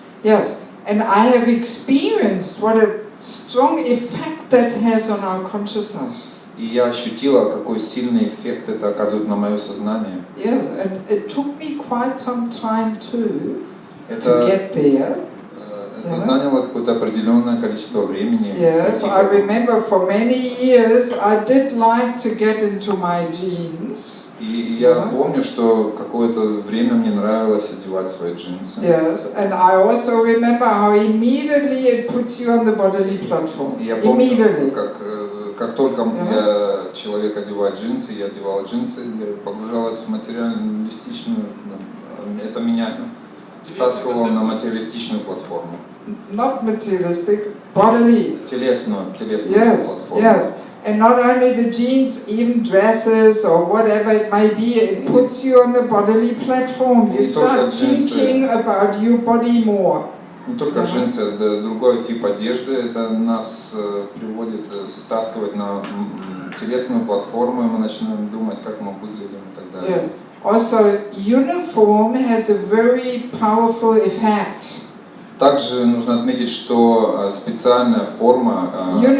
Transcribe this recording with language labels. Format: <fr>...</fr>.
<en>Yes, and I have experienced what a strong effect that has on our consciousness.</en> <ru>И я ощутила, какой сильный эффект это оказывает на мое сознание.</ru> <en>Yes, and it took me quite some time too to</en> <ru>Это</ru> <en>get there.</en> <ru>это заняло какое-то определенное количество времени.</ru> <en>Yes, I remember for many years I did like to get into my jeans.</en> <ru>И я помню, что какое-то время мне нравилось одевать свои джинсы.</ru> <en>Yes, and I also remember how immediately it puts you on the bodily platform.</en> <ru>И я помню,</ru> <en>Immediately.</en> <ru>как только человек одевает джинсы, я одевала джинсы, я погружалась в материалистичную, это меня стаскивало на материалистичную платформу.</ru> <en>Not materialistic, bodily.</en> <ru>Телесную</ru> <en>Yes,</en> <ru>платформу.</ru> <en>yes. And not only the jeans, even dresses or whatever it may be, it puts you on the bodily platform. You start thinking about your body more.</en> <ru>Не только джинсы, это другой тип одежды, это нас приводит, стаскивает на телесную платформу, и мы начинаем думать, как мы выглядим и так далее.</ru> <en>Yes. Also, uniform has a very powerful effect.</en> <ru>Также нужно отметить, что специальная форма</ru>